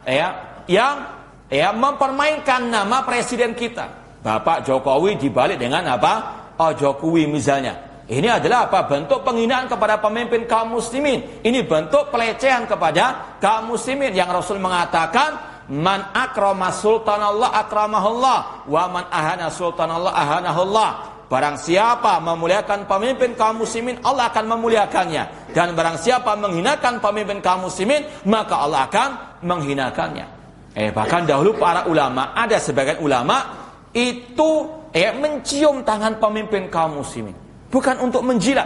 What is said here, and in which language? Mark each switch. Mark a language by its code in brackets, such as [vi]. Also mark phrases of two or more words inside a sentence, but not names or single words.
[id] yang mempermainkan nama presiden kita. Bapak Jokowi dibalik dengan apa? Oh, Jokowi misalnya. Ini adalah apa? Bentuk penghinaan kepada pemimpin kaum muslimin. Ini bentuk pelecehan kepada kaum muslimin yang Rasul mengatakan, [ar] من أكرم سلطان الله أكرمه الله ومن أهان سلطان الله أهانه الله. [id] Barang siapa memuliakan pemimpin kaum muslimin, Allah akan memuliakannya. Dan barang siapa menghinakan pemimpin kaum muslimin, maka Allah akan menghinakannya. Bahkan dahulu para ulama, ada sebagian ulama itu mencium tangan pemimpin kaum muslimin, bukan untuk menjilat.